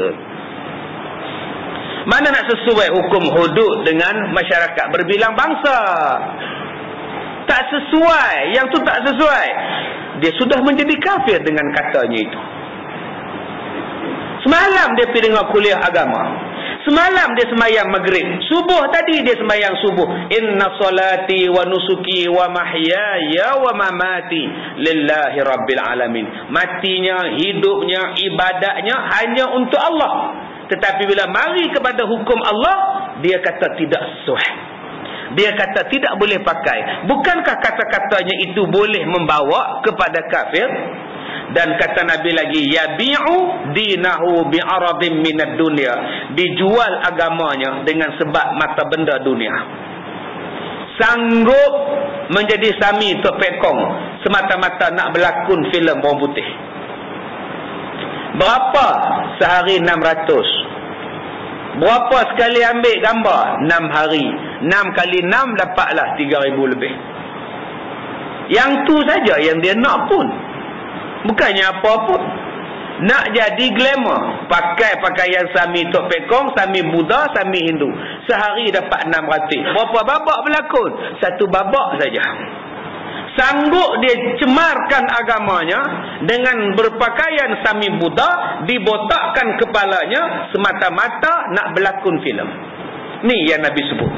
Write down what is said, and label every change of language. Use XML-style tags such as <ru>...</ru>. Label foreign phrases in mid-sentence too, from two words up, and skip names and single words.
<ms>Mana nak sesuai hukum hudud dengan masyarakat berbilang bangsa? Tak sesuai. Yang tu tak sesuai. Dia sudah menjadi kafir dengan katanya itu. Semalam dia pergi dengar kuliah agama. Semalam dia semayang maghrib. Subuh tadi dia semayang subuh.</ms> <ar>إن صلاتي ونسكي ومحياي ومماتي لله رب العالمين.</ar> <ms>Matinya, hidupnya, ibadatnya hanya untuk Allah. Tetapi bila mari kepada hukum Allah, dia kata tidak sesuai. Dia kata tidak boleh pakai. Bukankah kata-katanya itu boleh membawa kepada kafir? Dan kata Nabi lagi,</ms> <ar>يبيع دينه بعرض من الدنيا.</ar> <ms>Dijual agamanya dengan sebab mata benda dunia. Sanggup menjadi sami topekong semata-mata nak berlakon filem bawang putih. Berapa sehari? 600. Berapa sekali ambil gambar? 6 hari. 6 kali 6 dapatlah 3,000 lebih. Yang tu saja yang dia nak pun. Bukannya apa pun. Nak jadi glamour. Pakai pakaian sami tok pekong, sami Buddha, sami Hindu. Sehari dapat 600. Berapa babak berlakon? 1 babak saja. Sanggup dia cemarkan agamanya dengan berpakaian sami Buddha, dibotakkan kepalanya semata-mata nak berlakon filem. Ni yang Nabi sebut.</ms>